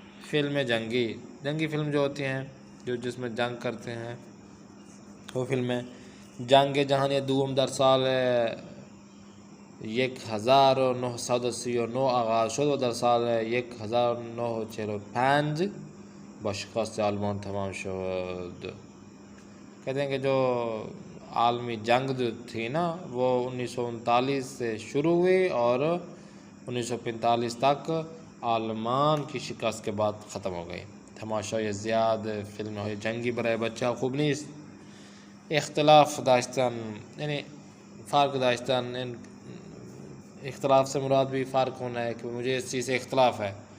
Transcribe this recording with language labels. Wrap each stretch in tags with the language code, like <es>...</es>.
<ur>Film جنگی film جو ہوتی ہیں جو جس میں جنگ کرتے ہیں وہ فلمیں،</ur> <fa>جنگ جهانی دوم در سال 1939 آغاز شد و در سال 1945 با شکست آلمان تمام شد.</fa> <ur>کہتے ہیں کہ جو عالمی جنگ جو تھی نا وہ 1939 سے شروع ہوئی اور 1945 تک آلمان کی شکست کے بعد ختم ہو گئی.</ur> <fa>تماشای زیاد فلم های جنگی برای بچه ها خوب نیست. اختلاف داشتن یعنی فرق داشتن،</fa> <ur>اختلاف سے مراد بھی فرق ہونا ہے کہ مجھے اس چیز سے اختلاف ہے،</ur>